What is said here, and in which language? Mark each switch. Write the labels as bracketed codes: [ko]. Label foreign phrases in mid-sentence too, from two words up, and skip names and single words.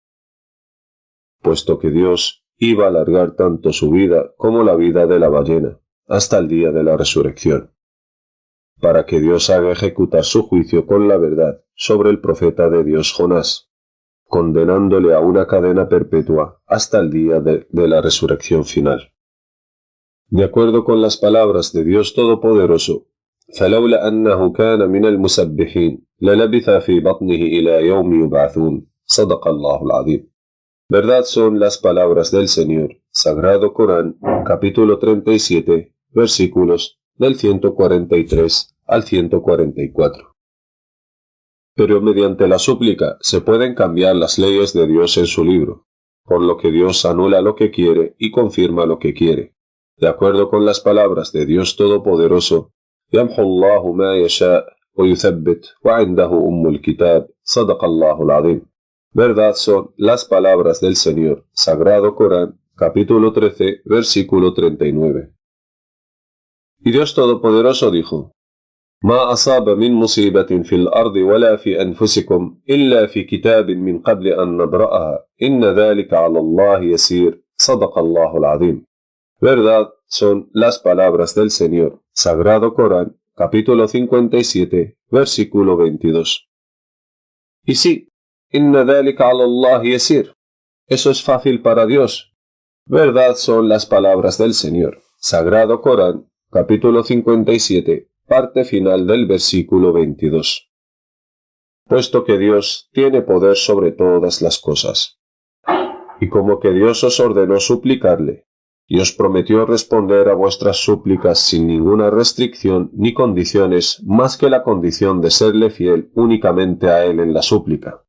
[es] Puesto que Dios iba a alargar tanto su vida como la vida de la ballena hasta el día de la resurrección, para que Dios haga ejecutar su juicio con la verdad sobre el profeta de Dios Jonás, condenándole a una cadena perpetua hasta el día de la resurrección final. De acuerdo con las palabras de Dios Todopoderoso: [ar] فلولا أنه كان من المسبحين للبث في بطنه إلى يوم يبعثون صدق الله العظيم. [es] Verdad son las palabras del Señor. Sagrado Corán, capítulo 37, versículos del 143 al 144. Pero mediante la súplica se pueden cambiar las leyes de Dios en su libro, por lo que Dios anula lo que quiere y confirma lo que quiere. De acuerdo con las palabras de Dios Todopoderoso: [ar] يَمْحُ اللَّهُ مَا يَشَاءُ وَيُثَبِّتُ وَعِنْدَهُ أُمُّ الْكِتَابِ صدق الله العظيم. [es] Verdad son las palabras del Señor. Sagrado Corán, capítulo 13, versículo 39. Y Dios Todopoderoso dijo: [ar] ما أصاب من مصيبة في الأرض ولا في أنفسكم إلا في كتاب من قبل أن نبرأها إن ذلك على الله يسير صدق الله العظيم. [es] Verdad son las palabras del Señor. Sagrado Corán, capítulo 57, versículo 22. Y sí, [ar] إن ذلك على الله يسير. [es] Eso es fácil para Dios. Verdad son las palabras del Señor. Sagrado Corán, capítulo 57, parte final del versículo 22. Puesto que Dios tiene poder sobre todas las cosas, y como que Dios os ordenó suplicarle, y os prometió responder a vuestras súplicas sin ninguna restricción ni condiciones más que la condición de serle fiel únicamente a Él en la súplica.